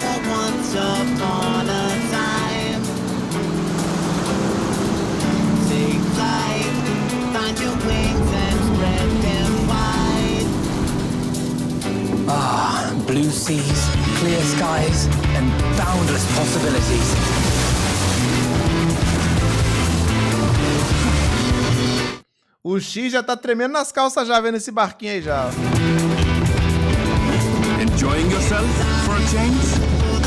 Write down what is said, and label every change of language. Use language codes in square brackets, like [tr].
[en] Once upon a time, take flight, find your wings and spread them wide. Ah, blue seas, clear skies, and boundless possibilities. [pt] O X já tá tremendo nas calças já, vendo esse barquinho aí já. [en] Enjoying yourself for a change?